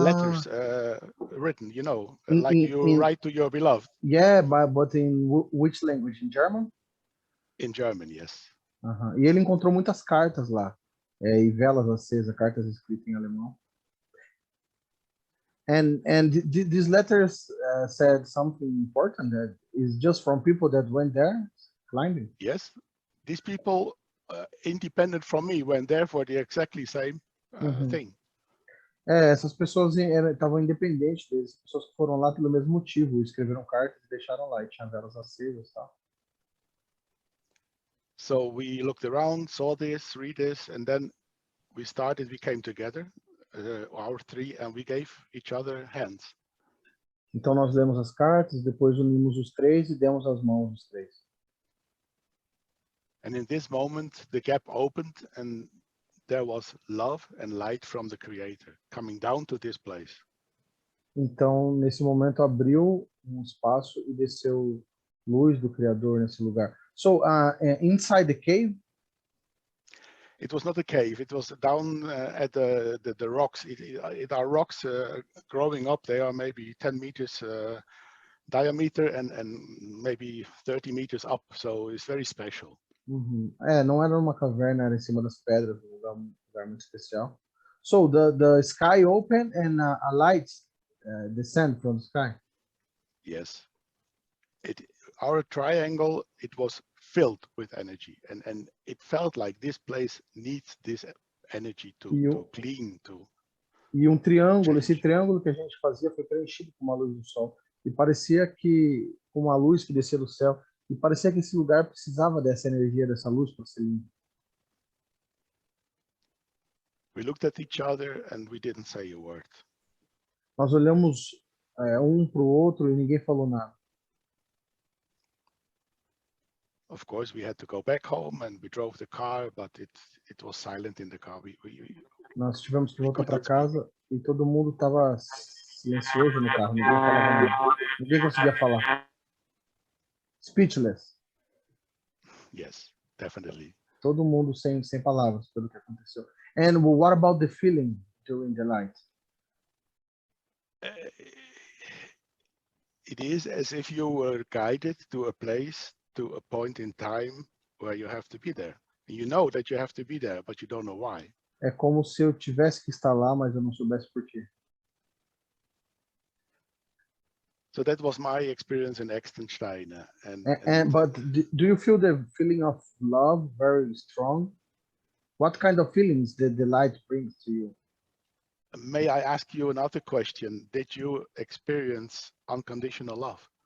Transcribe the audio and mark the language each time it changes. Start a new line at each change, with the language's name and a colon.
English: Letters written, you know, In- like in- you in- write to your beloved. yeah, but in which language? In German? In German, yes. Aham.
Portuguese: E ele encontrou muitas cartas lá, e velas acesas, cartas escritas em alemão.
English: And these letters said something important that is just from people that went there climbing. Yes, these people, independent from me, went there for the exactly same thing.
Portuguese: Essas pessoas estavam independentes deles, pessoas que foram lá pelo mesmo motivo, escreveram cartas e deixaram lá, e tinha velas acesas e tal.
English: So we looked around, saw this, read this, and then we came together, our three, and we gave each other hands.
Portuguese: Então nós lemos as cartas, depois unimos os três e demos as mãos os três.
English: And in this moment, the gap opened and there was love and light from the Creator coming down to this place.
Portuguese: Então, nesse momento, abriu espaço e desceu luz do Criador nesse lugar.
English: So, inside the cave? It was not a cave. It was down at the rocks. It are rocks growing up. They are maybe 10 meters diameter and maybe 30 meters up. So it's very special. Uhum.
Portuguese: Não era uma caverna, era em cima das pedras, um lugar muito especial.
English: So, the sky opened and a light descend from the sky. Yes. Our triangle, it was filled with energy, and it felt like this place needs this energy to clean, to.
Portuguese: E triângulo, esse triângulo que a gente fazia foi preenchido com uma luz do sol. E parecia que, com uma luz que descia do céu, e parecia que esse lugar precisava dessa energia, dessa luz para ser limpo.
English: We looked at each other and we didn't say a word.
Portuguese: Nós olhamos um para o outro e ninguém falou nada.
English: Of course, we had to go back home and we drove the car, but it was silent in the car.
Portuguese: Nós tivemos que voltar para casa e todo mundo estava silencioso no carro, ninguém falava nada. Ninguém conseguia falar.
English: Speechless. Yes, definitely.
Portuguese: Todo mundo sem palavras pelo que aconteceu.
English: And what about the feeling during the night? It is as if you were guided to a place, to a point in time where you have to be there. You know that you have to be there, but you don't know why.
Portuguese: É como se eu tivesse que estar lá, mas eu não soubesse por quê.
English: So that was my experience in Extenstein. But do you feel the feeling of love very strong? What kind of feelings did the light bring to you? May I ask you another question? Did you experience unconditional love?